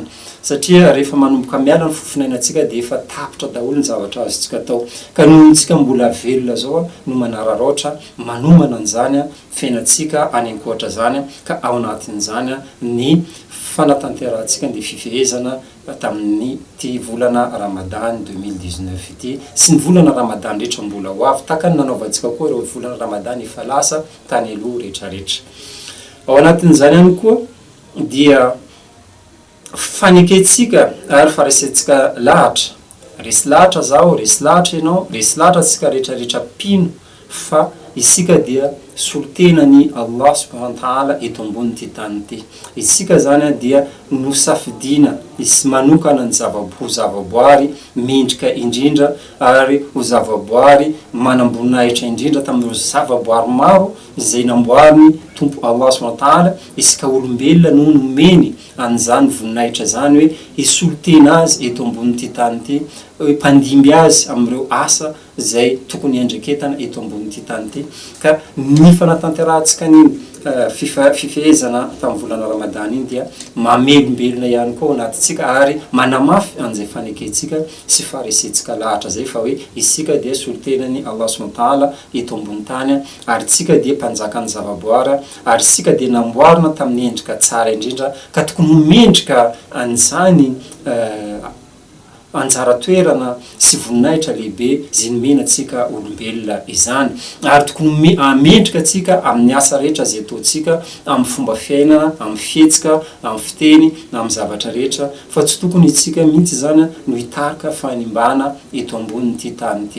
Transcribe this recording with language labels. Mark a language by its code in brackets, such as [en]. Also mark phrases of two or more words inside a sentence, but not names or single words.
[mg] Satria rehefa manomboka miala ny fofinainatsika dia efa tapitra daholo ny zavatra azotsika atao ka noho tsika mbola velona zao no manararaotra manomana an'izany fiainatsika any ankoatra zany ka ao anatin'izany ny fanatanterahana dia fifehezana tamin'ny ty volana Ramadan 2019 ity sy ny volana Ramadan rehetra mbola ho avy taka ny nanaovantsika koa ireo volana Ramadan efa lasa tany aloha rehetrarehetra. Ao anatin'izany ihany koa dia faneketsika ary faharesetsika lahatra. Resy lahatra zao, resy lahatra ianao, resy lahatra tsika rehetrarehetra pino fa isika dia soltenany [ar] الله سبحانه وتعالى [mg] eto ambon'ity tany ity. Isika zany dia nosafidina isy manokana ny zavaboary mendrika indrindra ary ho zavaboary manam-boninahitra indrindra tamin'ireo zavaboary maro izay namboariny tompo [ar] الله سبحانه وتعالى. [mg] Isika olombelona no nomeny an'izany voninahitra zany hoe isoltena azy eto ambon'ity tany ity mpandimby azy am'ireo asa zay tokony andraketana eto ambonyity tany ty ka ny fanatanterantsika ny fifehezana tamin'ny volana ramadany iny dia mamelombelona ihany koa anatintsika ary manamafy an'izay fanekentsika sy faharesetsika lahatra zay fa hoe isika dia solitenany [ar] الله سبحانه وتعالى [mg] eto ambony tany ary tsika dia mpanjakany zavaboara ary tsika dia namboarina tamin'ny endrika tsara indrindra ka tokony mendrika an'izany anjara toerana sy voninahitra lehibe zay nomenantsika olombelona izany ary tokony amendrika atsika amin'ny asa rehetra zay ataontsika amin'ny fomba fiainana, amin'ny fihetsika, amin'ny fiteny, amin'ny zavatra rehetra fa tsy tokony itsika mihitsy zany no hitarika fanimbana eto ambonin'ity tany ity.